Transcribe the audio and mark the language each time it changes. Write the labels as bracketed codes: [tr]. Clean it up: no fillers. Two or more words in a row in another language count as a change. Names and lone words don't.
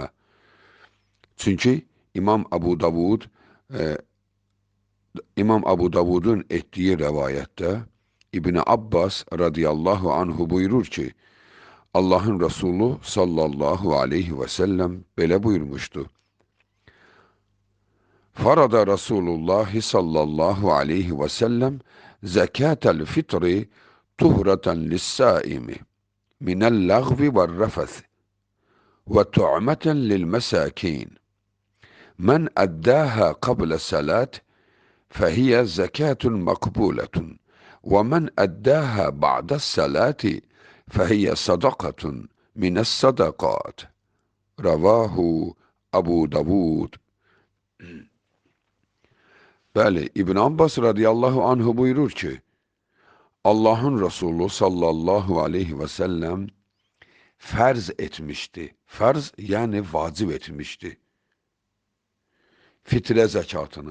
[az] Çünki İmam Abu Davudun etdiyi rəvayətdə İbn Abbas [ar] رضي الله عنه [az] buyurur ki, Allahın Resulü [ar] صلى الله عليه وسلم [az] belə buyurmuşdu. [ar] فرض رسول الله صلى الله عليه وسلم زكاة الفطر طهرة للصائم من اللغو والرفث وطعمة للمساكين. من أداها قبل الصلاة فهي زكاة مقبولة ومن أداها بعد الصلاة فهي صدقة من الصدقات. رواه أبو داود. [az] Bəli, İbn Abbas [ar] رضي الله عنه [az] buyurur ki, Allahın Resulü [ar] صلى الله عليه وسلم [az] fərz etmişdi. Fərz yəni vacib etmişdi fitrə zəkatını.